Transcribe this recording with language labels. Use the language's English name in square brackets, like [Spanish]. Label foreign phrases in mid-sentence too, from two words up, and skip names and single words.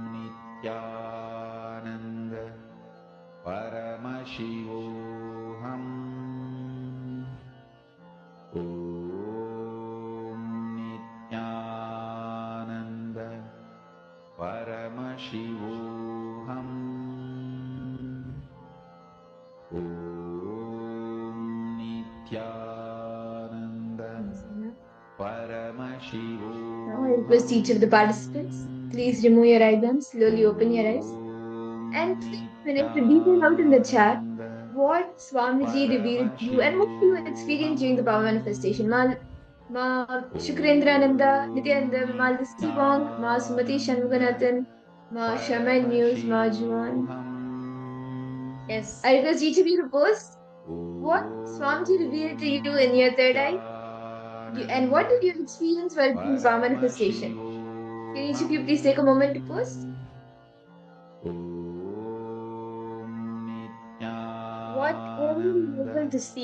[English] Nithyananda Paramashivoham Om Nithyananda Paramashivoham Om Nithyananda Paramashivoham Now I request each of the participants, please remove your eyebrows, slowly open your eyes, and take a minute to detail out in the chat what Swamiji revealed to you and what you experienced during the power manifestation. Ma Shukrendraananda, Nithyananda, Ma Lissy Wong, Ma Sumati Shanmuganathan, Ma Shaman News, Ma Juan. Yes. I request each of you to post what Swamiji revealed to you in your third eye. And what did you experience while doing power manifestation? Can each of you please take a moment to post? What were you able to see?